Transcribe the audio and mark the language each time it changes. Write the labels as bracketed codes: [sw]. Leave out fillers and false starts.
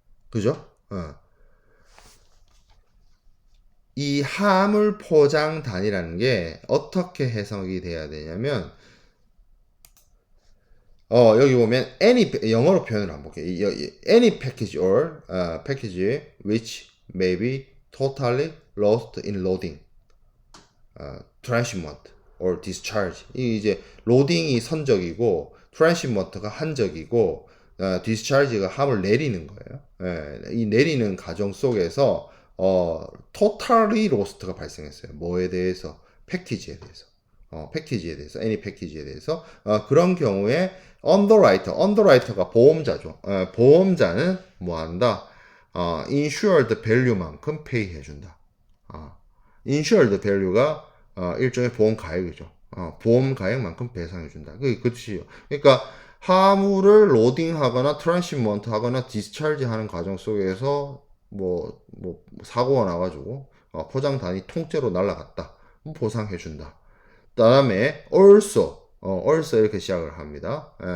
[ko] 그죠? 이 화물 포장 단위라는 게 어떻게 해석이 돼야 되냐면 여기 보면 any 영어로 표현을 한번 볼게요. [en] any package or package which may be totally lost in loading, transshipment or discharge. [ko] 이 이제 로딩이 선적이고 transshipment가 한적이고 discharge가 함을 내리는 거예요. 이 내리는 과정 속에서 totally lost가 발생했어요. 뭐에 대해서? 패키지에 대해서. 패키지에 대해서, any 패키지에 대해서 그런 경우에 underwriter가 보험자죠. 보험자는 뭐 한다? [en] insured value [ko] 만큼 pay 해준다. [en] insured value [ko] 가 일종의 보험 가액이죠. 보험 가액만큼 배상해준다. 그게 뜻이에요. 그러니까 화물을 로딩하거나 트랜시먼트 하거나 디스차지 하는 과정 속에서 뭐 사고가 나가지고 포장 단위 통째로 날라갔다. 보상해준다. 그 다음에 also 이렇게 시작을 합니다.